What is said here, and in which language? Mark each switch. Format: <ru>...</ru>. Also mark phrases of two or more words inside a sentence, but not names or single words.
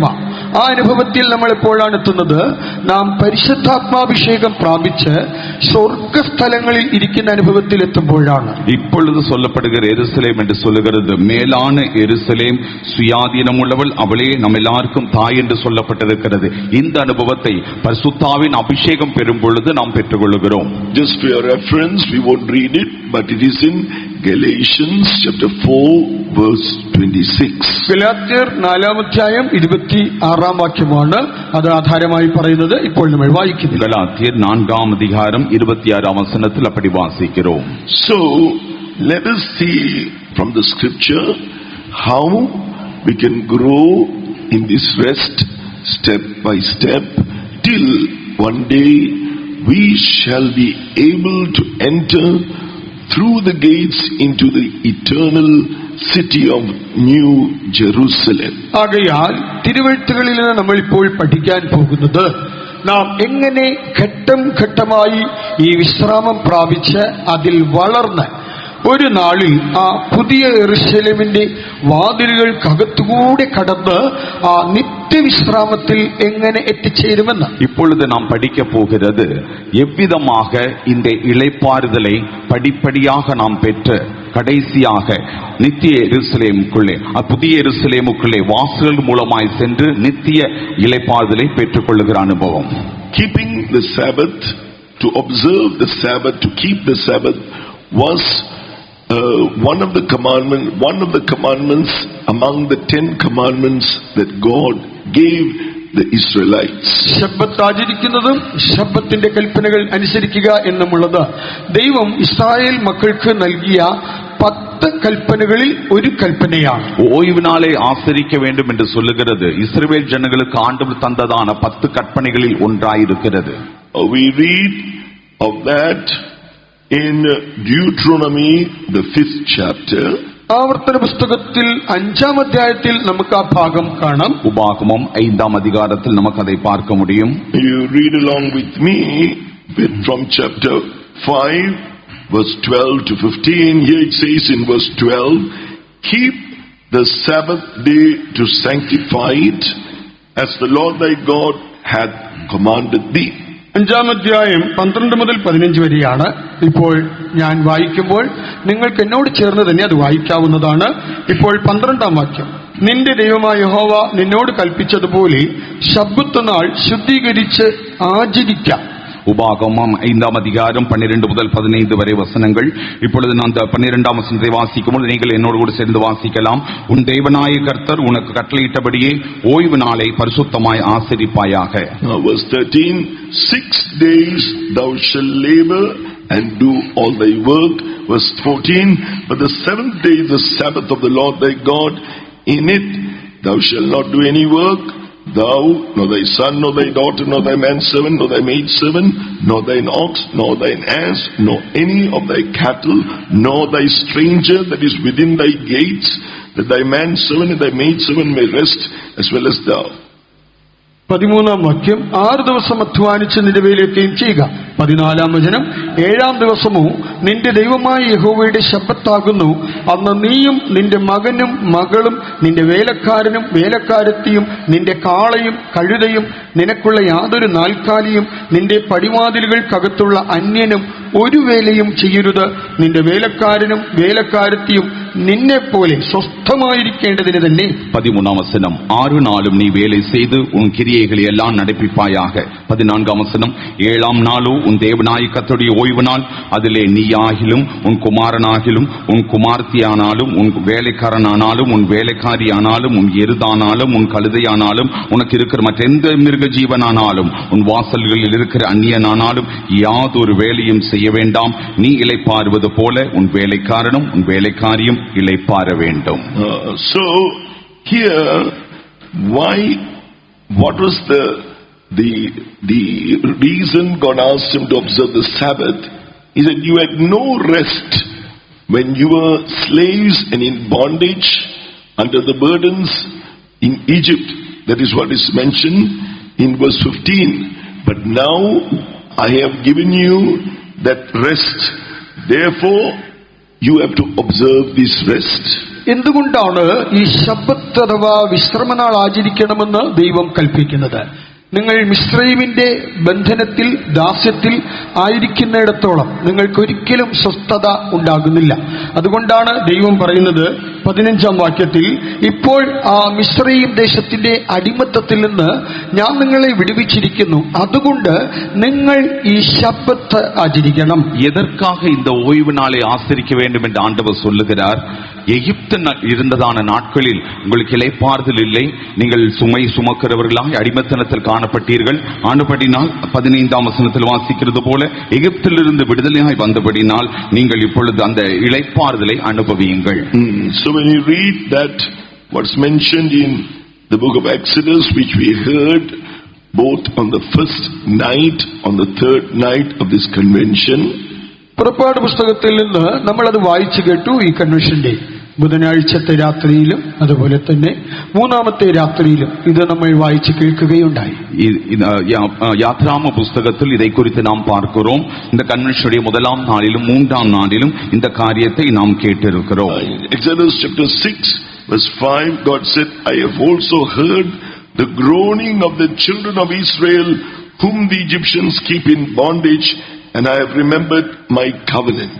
<ml>ആ അനുഭവത്തിൽ നമ്മൾ എപ്പോഴാണ് എത്തുന്നത്? നാം പരിശുദ്ധാത്മാഭിഷേകം പ്രാപിച്ച് സ്വർഗസ്ഥലങ്ങളിൽ ഇരിക്കുന്ന അനുഭവത്തിൽ എത്തുമ്പോഴാണ്.</ml> <ta>இப்பொழுது சொல்லப்படுகிற எருசலேம் என்று சொல்லுகிறது மேலான எருசலேம், சுயாதீனமுள்ளவள், அவளே நம்ம எல்லாருக்கும் தாய் என்று சொல்லப்பட்டிருக்கிறது. இந்த அனுபவத்தை பரிசுத்தாவின் அபிஷேகம் பெறும் பொழுது நாம் பெற்றுக்கொள்கிறோம்.</ta> <en>Just for your reference, we won't read it, but it is in Galatians chapter 4 verse 26.</en> <ml>ഗലാത്യർ 4-ാം അധ്യായം 26-ാം വാക്യമാണ് അത് ആധാരമായി പറയുന്നത്. ഇപ്പോൾ നമ്മൾ വായിക്കുന്നു. ഗലാത്യർ 4-ാം അധികാരം 26-ാം വചനത്തിൽ</ml> <ta>அப்படி வாசிக்கிறோம்.</ta> <en>So let us see from the scripture how we can grow in this rest step by step till one day we shall be able to enter through the gates into the eternal city of New Jerusalem.</en> <ml>ആകയാൽ തിരുവെഴുത്തുകളിൽ നിന്ന് നമ്മൾ ഇപ്പോൾ പഠിക്കാൻ പോകുന്നത്, നാം എങ്ങനെ ഘട്ടം ഘട്ടമായി ഈ വിശ്രാമം പ്രാപിച്ച് അതിൽ വളർന്ന് ഒരു നാളിൽ ആ പുതിയ യെരൂശലേമിന്റെ വാതിലുകൾക്കകത്തുകൂടെ കടന്ന് ആ നിത്യവിശ്രാമത്തിൽ എങ്ങനെ എത്തിച്ചേരുമെന്ന്.</ml> <ta>இப்பொழுது நாம் படிக்க போகிறது எவ்விதமாக இந்த இளைப்பாறுதலை படிப்படியாக நாம் பெற்று கடைசியாக நித்திய எருசலேமுக்குள்ளே, புதிய எருசலேமுக்குள்ளே வாசல்கள் மூலமாய் சென்று நித்திய இளைப்பாறுதலை பெற்றுக் கொள்ளுகிற அனுபவம்.</ta> <en>Keeping the Sabbath, to observe the Sabbath, to keep the Sabbath was one of the commandments among the 10 commandments that God gave the Israelites.</en> <ml>ശബ്ബത്ത് ആചരിക്കുന്നതും ശബ്ബത്തിന്റെ കൽപ്പനകൾ അനുസരിക്കുക എന്നുമുള്ളത് ദൈവം ഇസ്രായേൽ മക്കൾക്ക് നൽകിയ 10 കൽപ്പനകളിൽ ഒരു കൽപ്പനയാണ്.</ml> <ta>ஓய்வு நாளை ஆசரிக்க வேண்டும் என்று சொல்லுகிறது இஸ்ரவேல் ஜனங்களுக்கு ஆண்டவர் தந்ததான 10 கற்பனைகளில் ஒன்றாயிருக்கிறது.</ta> <en>We read of that in Deuteronomy, the 5th chapter.</en> <ml>ആവർത്തന പുസ്തകത്തിൽ 5-ാം അധ്യായത്തിൽ നമുക്ക് ആ ഭാഗം കാണാം.</ml> <ta>உபாகமம் 5-ாம் அதிகாரத்தில் நமக்கு அதை பார்க்க முடியும்.</ta> <en>You read along with me from chapter 5 verse 12 to 15. Here it says in verse 12, keep the Sabbath day to sanctify it, as the Lord thy God hath commanded thee.</en> <ml>5-ാം അധ്യായം 12 മുതൽ 15 വരെയാണ് ഇപ്പോൾ ഞാൻ വായിക്കുമ്പോൾ നിങ്ങൾക്ക് എന്നോട് ചേർന്ന് തന്നെ അത് വായിക്കാവുന്നതാണ്. ഇപ്പോൾ 12-ാം വാക്യം, നിന്റെ ദൈവമായ യഹോവ നിന്നോട് കൽപ്പിച്ചതുപോലെ ശബ്ബത്ത് നാൾ ശുദ്ധീകരിച്ച് ആചരിക്കാം.</ml> <ta>உபாகமம் 5ஆம் அதிகாரம் 12 முதல் 15 வரை வசனங்கள். இப்பொழுது நான் அந்த 12ஆம் வசனத்தை வாசிக்கும்போது நீங்கள் என்னோடு கூட சேர்ந்து வாசிக்கலாம். உன் தேவனாய கர்த்தர் உனக்கு கட்டளையிட்டபடியே ஓய்வு நாளை பரிசுத்தமாய் ஆசரிப்பாயாக.</ta> <en>Verse 13, 6 days thou shalt labor and do all thy work. Verse 14, but the 7th day is the Sabbath of the Lord thy God. In it thou shalt not do any work, thou, nor thy son, nor thy daughter, nor thy manservant, nor thy maidservant, nor thine ox, nor thine ass, nor any of thy cattle, nor thy stranger that is within thy gates, that thy manservant and thy maidservant may rest as well as thou.</en> <ml>13-ാം വാക്യം, 6 ദിവസം അധ്വാനിച്ച് നിന്റെ വേലയൊക്കെയും ചെയ്യുക. 14-ാം വചനം, 7-ാം ദിവസമോ നിന്റെ ദൈവമായ യഹോവയുടെ ശബ്ബത്താകുന്നു. അന്ന് നീയും നിന്റെ മകനും മകളും നിന്റെ വേലക്കാരനും വേലക്കാരത്തിയും നിന്റെ കാളയും കഴുതയും നിനക്കുള്ള യാതൊരു നാൽക്കാലിയും നിന്റെ പടിവാതിലുകൾക്കകത്തുള്ള അന്യനും ഒരു വേലയും ചെയ്യരുത്. നിന്റെ വേലക്കാരനും വേലക്കാരത്തിയും നിന്നെപ്പോലെ സ്വസ്ഥമായിരിക്കേണ്ടതിന് തന്നെ.</ml> <ta>13ஆம் வசனம், 6 நாளும் நீ வேலை செய்து உன் கிரியைகளை எல்லாம் நடப்பிப்பாயாக. 14ஆம் வசனம், 7ஆம் நாளோ உன் தேவனாய கர்த்தருடைய ஓய்வு நாள். அதிலே நீயாகிலும் உன் குமாரனாகிலும் உன் குமார்த்தியானாலும் உன் வேலைக்காரனானாலும் உன் வேலைக்காரியானாலும் உன் எருதானாலும் உன் கழுதையானாலும் உனக்கு இருக்கிற மற்றெந்த மிருக ஜீவனானாலும் உன் வாசல்களில் இருக்கிற அந்நியனானாலும் யாதொரு வேலையும் செய்ய வேண்டாம். நீ இளைப்பாறுவது போல உன் வேலைக்காரனும் உன் வேலைக்காரியும் இளைப்பாற வேண்டும்.</ta> <en>So here, what was the reason God asked him to observe the Sabbath? He said, you had no rest when you were slaves and in bondage under the burdens in Egypt. That is what is mentioned in verse 15. But now I have given you that rest. Therefore, you have to observe this rest.</en> <ml>എന്തുകൊണ്ടാണ് ഈ ശബ്ബത്ത് അഥവാ വിശ്രമനാൾ ആചരിക്കണമെന്ന് ദൈവം കൽപ്പിക്കുന്നത്? നിങ്ങൾ മിസ്രയീമിന്റെ ബന്ധനത്തിൽ ദാസ്യത്തിൽ ആയിരിക്കുന്നിടത്തോളം നിങ്ങൾക്കൊരിക്കലും സ്വസ്ഥത ഉണ്ടാകുന്നില്ല. അതുകൊണ്ടാണ് ദൈവം പറയുന്നത് 15-ാം വാക്യത്തിൽ, ഇപ്പോൾ ആ മിസ്രയീം ദേശത്തിന്റെ അടിമത്തത്തിൽ നിന്ന് ഞാൻ നിങ്ങളെ വിടുവിച്ചിരിക്കുന്നു, അതുകൊണ്ട് നിങ്ങൾ ഈ ശബ്ബത്ത് ആചരിക്കണം.</ml> <ta>எதற்காக இந்த ஓய்வு நாளை ஆசரிக்க வேண்டும் என்று ஆண்டவர் சொல்லுகிறார்? எகிப்து இருந்ததான நாட்களில் உங்களுக்கு இளைப்பாறுதல் இல்லை, நீங்கள் சுமை சுமக்கிறவர்களாய் அடிமைத்தனத்தில் காணப்பட்டீர்கள். ஆனபடினால் 15ஆம் வசனத்தில் வாசிக்கிறது போல எகிப்திலிருந்து விடுதலையாய் வந்தபடினால் நீங்கள் இப்பொழுது அந்த இளைப்பாறுதலை அனுபவியுங்கள்.</ta> <en>So when you read that what's mentioned in the book of Exodus, which we heard both on the first night, on the third night of this convention,</en> <ml>പുറപ്പാട് പുസ്തകത്തിൽ നിന്ന് നമ്മളത് വായിച്ചു കേട്ടു. ഈ കൺവെൻഷന്റെ ബുധനാഴ്ചത്തെ രാത്രിയിലും അതുപോലെ തന്നെ 3ാമത്തെ രാത്രിയിലും ഇത് നമ്മൾ വായിച്ചു കേൾക്കുകയുണ്ടായി.</ml> <ta>யாத்ராம புஸ்தகத்தில் இதை குறித்து நாம் பார்க்கிறோம். இந்த கன்வென்ஷனுடைய 1ஆம் நாளிலும் 3ஆம் நாளிலும் இந்த காரியத்தை நாம் கேட்டிருக்கிறோம்.</ta> <en>Exodus chapter 6 verse 5, God said, I have also heard the groaning of the children of Israel whom the Egyptians keep in bondage, and I have remembered my covenant.</en>